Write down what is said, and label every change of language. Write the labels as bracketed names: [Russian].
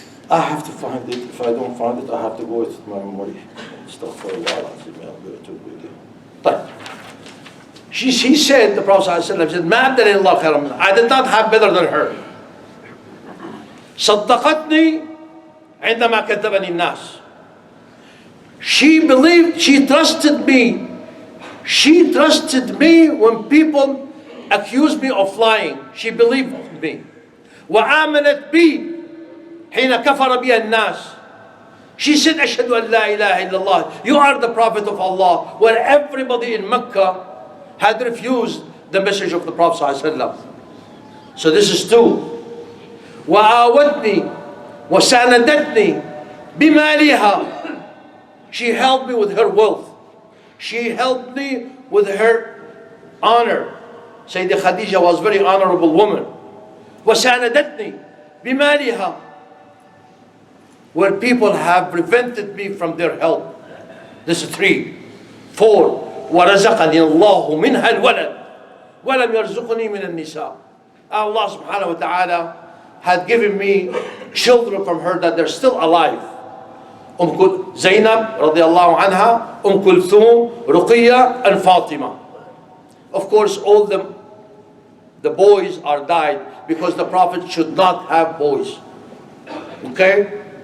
[English] I have to find it. If I don't find it, I have to go with my memory stuff for a while. I'll give it to you. But he said, the Prophet ﷺ said, [Arabic] "Ma abdalani Allah khayran minha." [English] I did not have better than her. [Arabic] صدقتني عندما كذبني الناس. [English] She believed, she trusted me. She trusted me when people accused me of lying. She believed me. [Arabic] وآمنت بي حين كفر بي الناس. [English] She said, [Arabic] أشهد أن لا إله إلا الله. [English] You are the Prophet of Allah. Where everybody in Mecca had refused the message of the Prophet ﷺ. So this is two. [Arabic] وآودني وساندتني بمالها. [English] She helped me with her wealth. She helped me with her honor. Sayyida Khadija was a very honorable woman. [Arabic] وساندتني بمالها. [English] Where people have prevented me from their help. This is 3. 4. [Arabic] ورزقني الله منها الولد ولم يرزقني من النساء. [English] Allah subhanahu wa ta'ala had given me children from her that they're still alive. Zainab radiallahu anha, Kulthum, Ruqiyya, and Fatima. Of course, all the boys are died because the Prophet should not have boys. Okay?